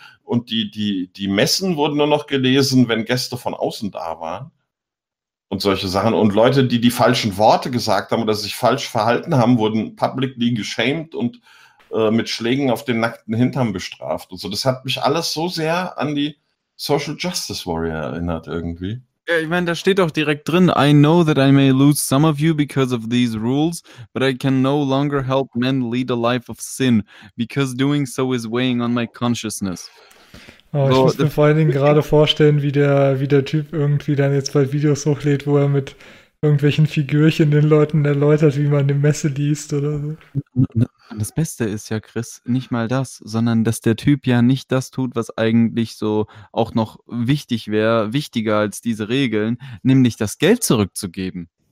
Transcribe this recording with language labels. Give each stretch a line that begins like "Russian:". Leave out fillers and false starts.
German: Und die Messen wurden nur noch gelesen, wenn Gäste von außen da waren. Und solche Sachen. Und Leute, die falschen Worte gesagt haben oder sich falsch verhalten haben, wurden publicly geschämt und mit Schlägen auf den nackten Hintern bestraft. Und so, das hat mich alles so sehr an die Social Justice Warrior erinnert irgendwie. Ja, ich meine, da steht doch direkt drin,
English: I know that I may lose some of you because of these rules, but I can no longer help men lead a life of sin, because doing so is weighing on my consciousness.
German: Oh, ich muss mir vor allen Dingen gerade vorstellen, wie der Typ irgendwie dann jetzt bald Videos hochlädt, wo er mit irgendwelchen Figürchen den Leuten erläutert, wie man eine Messe liest oder so. Das Beste ist ja, Chris, nicht mal das, sondern dass der Typ ja nicht das tut, was eigentlich so auch noch wichtig wäre, wichtiger als diese Regeln, nämlich das Geld zurückzugeben.